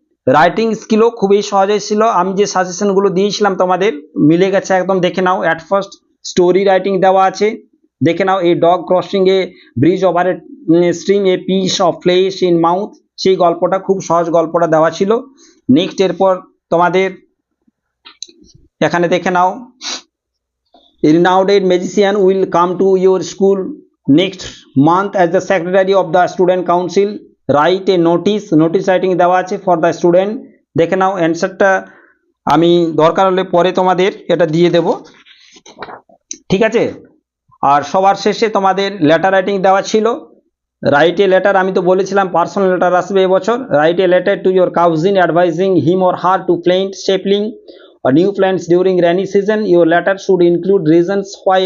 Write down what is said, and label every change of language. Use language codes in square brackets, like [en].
[bn] Writing স্কিলও খুবই সহজই ছিল। আমি যে সাজেশনগুলো দিয়েছিলাম তোমাদের মিলে গেছে একদম, দেখে নাও। [en] at first story writing [bn] দেওয়া আছে, দেখে নাও। [en] এই dog crossing a bridge over a stream a piece of flesh in mouth, [bn] সেই গল্পটা খুব সহজ গল্পটা দেওয়া ছিল। [en] next [bn] এরপর তোমাদের এখানে দেখে নাও, [en] renowned magician will come to your school next month as the secretary of the student council, write a notice writing [bn] দেওয়া আছে [en] for the student। [bn] দেখে নাও অ্যান্সারটা, আমি দরকার হলে পরে তোমাদের এটা দিয়ে দেব, ঠিক আছে। আর সবার শেষে তোমাদের লেটার রাইটিং দেওয়া ছিল। [en] write a letter, [bn] আমি তো বলেছিলাম [en] personal letter [bn] আসবে এবছর। [en] Write a letter to your cousin advising him or her to plant stapling new plants during rainy season, your letter should include reasons why.